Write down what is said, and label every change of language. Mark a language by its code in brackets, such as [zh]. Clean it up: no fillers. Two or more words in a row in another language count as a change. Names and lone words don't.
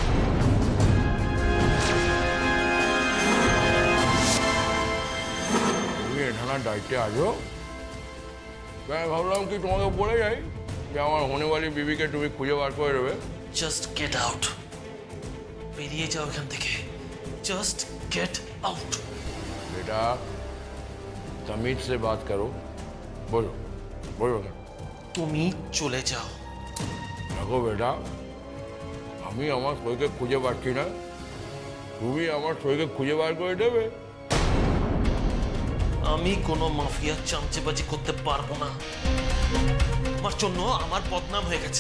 [bn] তুমি এখানে দায়িত্বে আছো, তাই ভাবলাম কি তোমাকে বলে যাই যে আমার [hi] होनेवाली बीवी को [bn] তুমি খুঁজে বার করে দেবে। [en] just get out. [bn] বেরিয়ে যাও এখান থেকে। [en] just get out. [hi] बेटा तमीज से बात करो। बोलो बोलो ना। [bn] তুমি চলে যাও। দেখো বেটা, আমি আমার সইকে খুঁজে পাচ্ছি না, তুমি আমার সইকে খুঁজে বার করে দেবে। আমি কোনো মাফিয়া চামচেবাজি করতে পারবো না। আমার জন্য আমার বদনাম হয়ে গেছে।